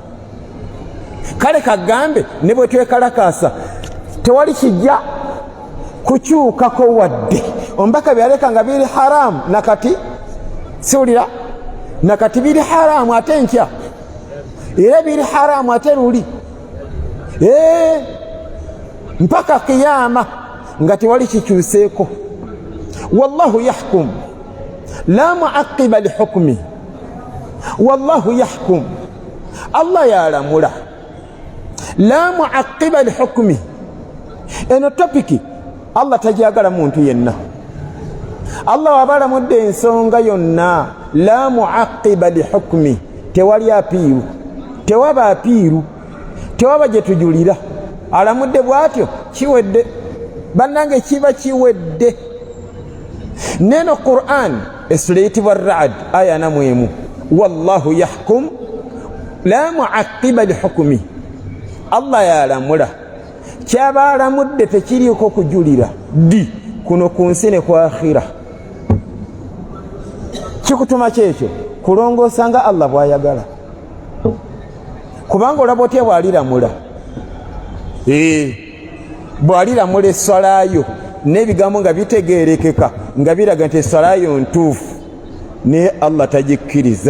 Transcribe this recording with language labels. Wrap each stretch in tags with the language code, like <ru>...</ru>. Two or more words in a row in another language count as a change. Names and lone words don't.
<lg>Kale kagambe ne bwe twekalakasa tewali kijja kukyukako wadde ombaka byaleka nga biri haramu, nakati siwulira, nakati biri haramu ate nkya, era biri haramu ate luli, mpaka qiyama nga tewali kikyuseeko.</lg> <ar>والله يحكم لا معقب لحكمه، والله يحكم, Allah yalamula, لا معقب لحكمه.</ar> <lg>Eno topiki Allah tajagala muntu yenna. Allah wabalamudde ensonga yonna,</lg> <ar>لا معقب لحكمه,</ar> <lg>tewali apiiru, tewaba apiiru, tewaba gye tujulira. Alamudde bw'atyo kiwedde, bannange kiba kiwedde. Neno Qur'an essula eyitibwa Ar-Ra'd aya 4,</lg> <ar>والله يحكم لا معقب لحكمه,</ar> <lg>Allah yalamula, kyaba alamudde tekiriiko kujulira ddi kuno ku nsi ne ku akhira. Kikutuma kyekyo kulongoosa nga Allah bw'ayagala, kubanga olaba otya bw'aliramula, bw'aliramula esswalayo n'ebigambo nga bitegeerekeka nga biraga nti esswalayo ntuufu, naye Allah tagikkiriza.</lg>